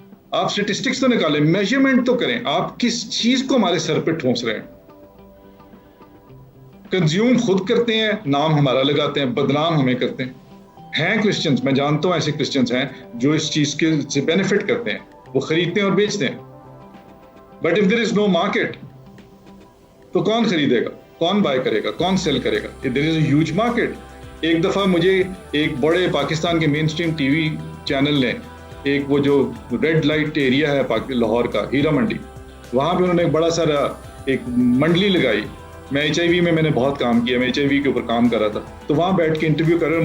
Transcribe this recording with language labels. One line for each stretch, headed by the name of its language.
Urdu: آپ سٹیٹسٹکس تو نکالیں, میجرمنٹ تو کریں, آپ کس چیز کو ہمارے سر پہ ٹھونس رہے ہیں. کنزیوم خود کرتے ہیں, نام ہمارا لگاتے ہیں, بدنام ہمیں کرتے ہیں. کرسچنز, میں جانتا ہوں ایسے کرسچنز ہیں جو اس چیز کے سے بینیفٹ کرتے ہیں, وہ خریدتے ہیں اور بیچتے ہیں.
English: but if there is no market
Urdu: تو کون خریدے گا, کون بائی کرے گا,
English: کون سیل کرے گا؟ There is a huge market.
Urdu: ایک دفعہ مجھے ایک بڑے پاکستان کے مین اسٹریم ٹی وی چینل نے ایک وہ جو ریڈ لائٹ ایریا ہے لاہور کا, ہیرا منڈی, وہاں پہ انہوں نے ایک بڑا سارا ایک منڈلی لگائی. میں HIV میں نے بہت کام کیا, میں HIV کے اوپر کام کر رہا تھا, تو وہاں بیٹھ کے انٹرویو کر رہے ہیں.